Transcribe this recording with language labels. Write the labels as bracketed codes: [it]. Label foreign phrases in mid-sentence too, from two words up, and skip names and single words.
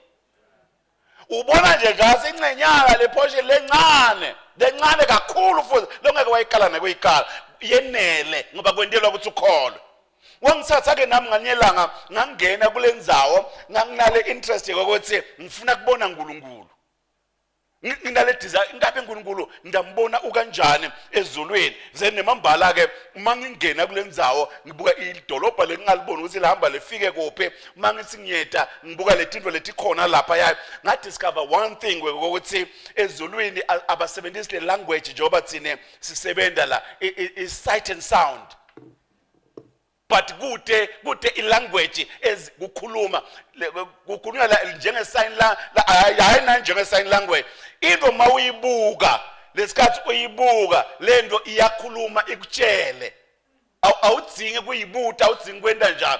[ss] Ubona nje ngase ingcenyaka le portion lencane kakhulu futhi longeke wayikala nakuyikala yenele ngoba kwentelwa ukuthi ukholwe. Wangithatha ke nami nganyelanga ngangena kule ndzawo nganginale interest ukuthi ngifuna kubona uNkulunkulu. Nginale desire ngabe uNkulunkulu ngiyambona ukanjani ezulwini. Then nemambala ke mangingena kule ndzawo ngibuka idolobha lengalibona ukuthi lihamba lefike kuphi. Mangithi ngiyeta ngibuka letinto letikhona lapha yayo nga [en] discover one thing [ss] ukuthi ezulwini abasebenzisi le language njengoba thine sisebenda la [en] is sight and sound. [ss] But kude ilanguage ezikukhuluma kukhulunywa njenge sign hayi njenge [en] sign language. [ss] Into mawuyibuka lesikhathi uyibuka lento iyakhuluma ikutshele. Awudzingi kuyibuta awudzingi kwenda njalo.